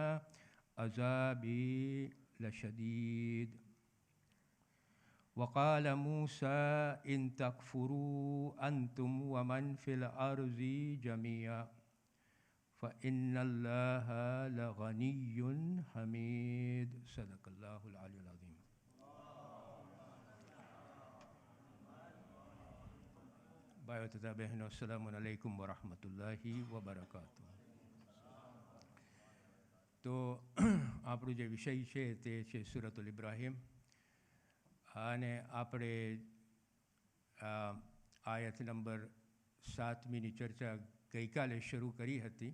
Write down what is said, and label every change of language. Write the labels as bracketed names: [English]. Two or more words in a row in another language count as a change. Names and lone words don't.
[Arabic] عذابي لشديد وقال موسى إن تكفروا أنتم ومن في الأرض جميعا فإن الله لغني حميد صدق الله العلي العظيم. [Gujarati] ભાઈઓ તથા બહેનો, [Arabic] السلام عليكم ورحمة الله وبركاته. [Gujarati] તો આપણું જે વિષય છે તે છે સૂરતુલ ઇબ્રાહીમ, અને આપણે આયત નંબર 7ની ચર્ચા ગઈકાલે શરૂ કરી હતી.